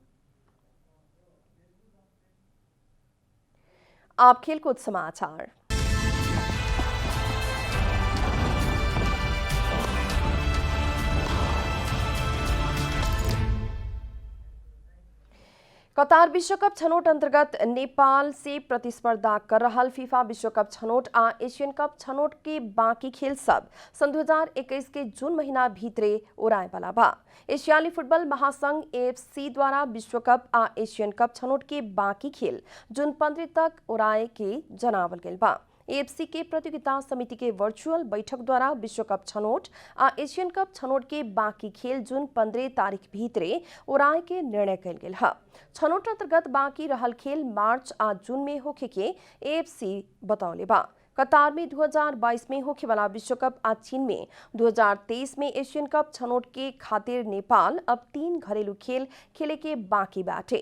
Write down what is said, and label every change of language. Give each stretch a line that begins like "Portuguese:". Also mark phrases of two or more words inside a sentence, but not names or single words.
Bhojpuri: आप खेलकूद समाचार। कतार विश्वकप छनौट अंतर्गत नेपाल से प्रतिस्पर्धा कर रहा फीफा विश्वकप छनौट आ एशियन कप छनौट के बाकी खेल सब सन 2021 के जून महीना भीतरे उड़ाए वाला बा। एशियाली फुटबॉल महासंघ AFC द्वारा विश्वकप आ एशियन कप छनौट के बाकी खेल जून 15 तक उड़ाए के जनावल गेल बा। AFC के प्रतियोगिता समिति के वर्चुअल बैठक द्वारा विश्वकप छनौट आ एशियन कप छनौट के बाकी खेल जून 15 तारीख भीतरे उड़ाए के निर्णय कल गेल है। छनौट अंतर्गत बाकी रहल खेल मार्च आ जून में होखे के AFC बतौले बा। कतार में 2022 में होखे वाला विश्वकप आ चीन में 2023 में एशियन कप छनौट के खातिर नेपाल अब 3 घरेलू खेल खेले के बाकी बाटे।